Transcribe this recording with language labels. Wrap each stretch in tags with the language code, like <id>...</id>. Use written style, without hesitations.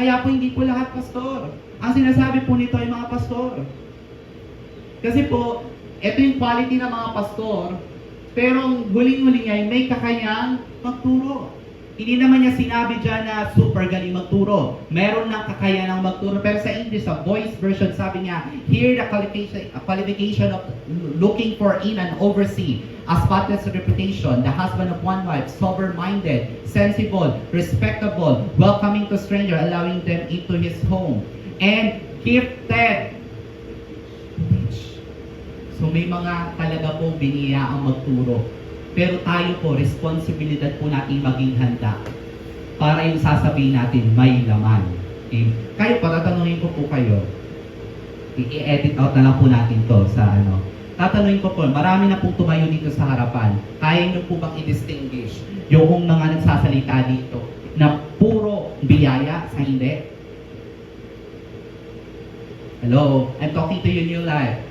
<tl>Kaya po hindi po lahat pastor. Ang sinasabi po nito ay mga pastor. Kasi po, ito yung quality ng mga pastor, pero ang huling-huli niya ay may kakayang magturo. Hindi naman niya sinabi dyan na super galing magturo. Meron ng kakayanang magturo. Pero sa English, sa voice version, sabi niya,</tl> <en>here the qualification of looking for in an oversee, a spotless reputation, the husband of one wife, sober-minded, sensible, respectable, welcoming to stranger, allowing them into his home, and gifted.</en> <tl>So may mga talaga pong biniyaang magturo. Pero tayo po, responsibilidad po natin maging handa para yung sasabihin natin may laman. Okay? Kayo po, tatanungin ko po kayo. I-edit out na lang po natin to sa ano. Tatanungin ko po, marami na pong tumayo dito sa harapan. Kaya nyo po bang i-distinguish yung mga nagsasalita dito na puro biyaya sa hindi?</tl> <en>Hello, I'm talking to you in your life.</en>